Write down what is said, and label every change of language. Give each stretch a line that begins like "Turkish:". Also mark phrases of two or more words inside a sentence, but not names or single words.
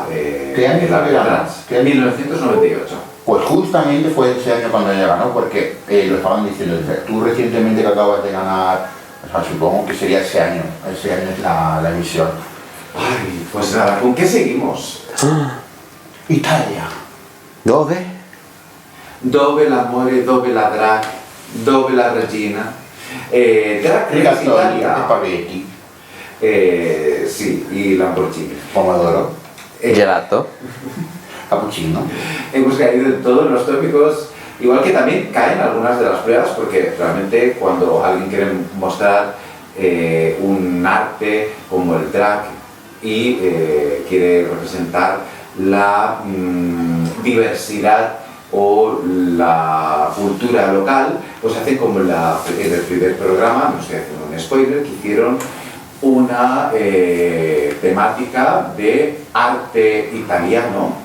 Spanish: ¿Qué año el arte trans. ¿Qué año? 1998. Pues justamente fue ese año cuando ella ganó, porque lo estaban diciendo, tú recientemente que acabas de ganar, o sea, supongo que sería ese año es la emisión. Ay, pues nada, ¿con qué seguimos? Italia.
Italian: ¿Dove? Dove l'amore, dove la drag, dove la regina.
Spanish: Drag Race Italia. Spaghetti. Sí, y Lamborghini. Pomodoro. Gelato. Cappuccino. Hemos caído en todos los tópicos, igual que también caen algunas de las pruebas, porque realmente cuando alguien quiere mostrar un arte como el drag y quiere representar la diversidad o la cultura local, pues hacen como en el primer programa, no estoy haciendo un spoiler, que hicieron una temática de arte italiano.